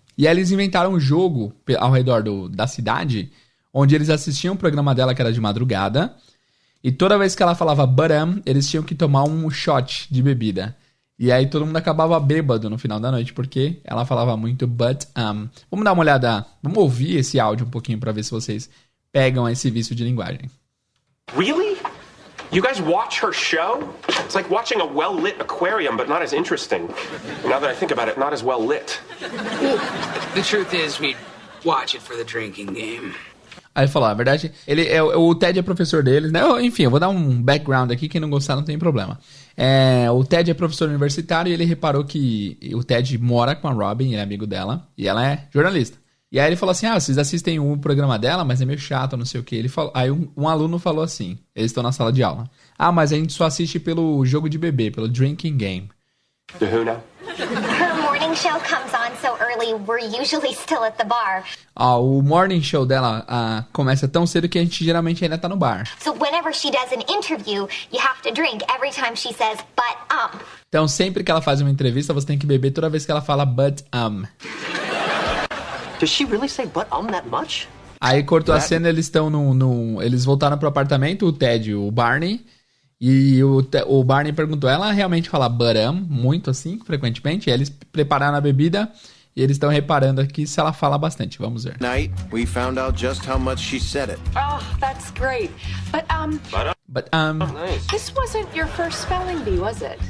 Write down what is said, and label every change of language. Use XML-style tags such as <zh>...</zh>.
<pt>E aí eles inventaram um jogo ao redor da cidade, onde eles assistiam o programa dela, que era de madrugada, e toda vez que ela falava but, eles tinham que tomar um shot de bebida. E aí todo mundo acabava bêbado no final da noite, porque ela falava muito but, Vamos dar uma olhada, vamos ouvir esse áudio um pouquinho pra ver se vocês pegam esse vício de linguagem.</pt> <en>Really? You guys watch her show? It's like watching a well-lit aquarium, but not as interesting. Now that I think about it, not as well-lit. The truth is, we watch it for the drinking game.</en> <pt>Aí ele falou, a verdade, o Ted é professor deles, né? Enfim, eu vou dar um background aqui, quem não gostar não tem problema. O Ted é professor universitário e ele reparou que o Ted mora com a Robin, ele é amigo dela, e ela é jornalista. E aí ele falou assim, vocês assistem o programa dela, mas é meio chato, não sei o quê. Aí um aluno falou assim, eles estão na sala de aula. Mas a gente só assiste pelo jogo de bebê, pelo</pt> <en>drinking game. The who now? Her morning show comes on so early, we're usually still at the bar.</en> <pt>O</pt> <en>morning show</en> <pt>dela começa tão cedo que a gente geralmente ainda tá no bar.</pt> <en>So whenever she does an interview, you have to drink every time she says but</en> <pt>Então sempre que ela faz uma entrevista, você tem que beber toda vez que ela fala but</pt> <en>Does she really say but that much?</en> <pt>Aí cortou a cena, eles estão eles voltaram pro apartamento, o Ted e o Barney. E o Barney perguntou, ela realmente fala but muito assim, frequentemente? E aí eles prepararam a bebida e eles estão reparando aqui se ela fala bastante. Vamos ver.</pt> <en>Night, we found out just how much she said it. Oh, that's great. But Nice. This wasn't your first spelling bee, was it?</en>